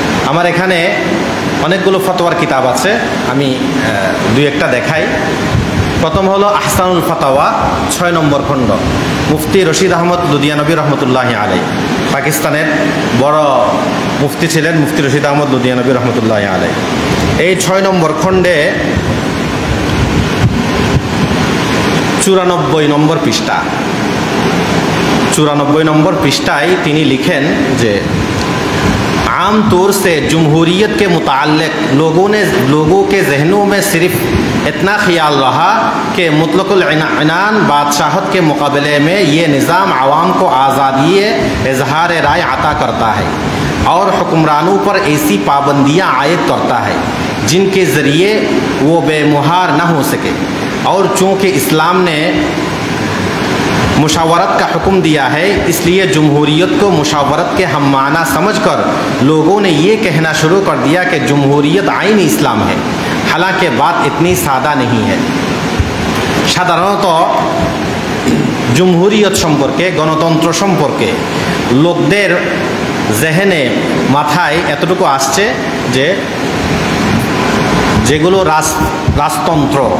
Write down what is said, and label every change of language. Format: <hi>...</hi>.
<bn>আমার এখানে অনেকগুলো ফতোয়ার কিতাব আছে, আমি দুই একটা দেখাই। প্রথম হলো আহসানুল ফাতাওয়া, 6 নম্বর খণ্ড, মুফতি রশিদ আহমদ লুধিয়ানবী রহমতুল্লাহি আলাইহি, পাকিস্তানের বড় মুফতি ছিলেন মুফতি রশিদ আহমদ লুধিয়ানবী রহমতুল্লাহি আলাইহি। এই 6 নম্বর খণ্ডে 94 নম্বর পৃষ্ঠা, 94 নম্বর पृष्ठाয় তিনি লিখেন যে</bn> <hi>आम तौर से जमहूरियत के मुताल्लिक लोगों के जहनों में सिर्फ इतना ख्याल रहा कि मुतलकुल इनान बादशाहत के मुकाबले में ये निज़ाम आवाम को आज़ादी इजहार राय अता करता है और हुक्मरानों पर ऐसी पाबंदियाँ आयद करता है जिनके ज़रिए वो बेमुहार न हो सके। और चूँकि इस्लाम ने मुशावरत का हुक्म दिया है, इसलिए जमहूरियत को मुशावरत के हम माना समझकर लोगों ने ये कहना शुरू कर दिया कि जमहूरियत आइन इस्लाम है, हालांकि बात इतनी सादा नहीं है।</hi> <bn>সাধারণত জমহুরিয়ত সম্পর্কে, গণতন্ত্র সম্পর্কে লোকদের জেহেনে, মাথায় এতটুকু আসছে যে যেগুলো রাজতন্ত্র,</bn>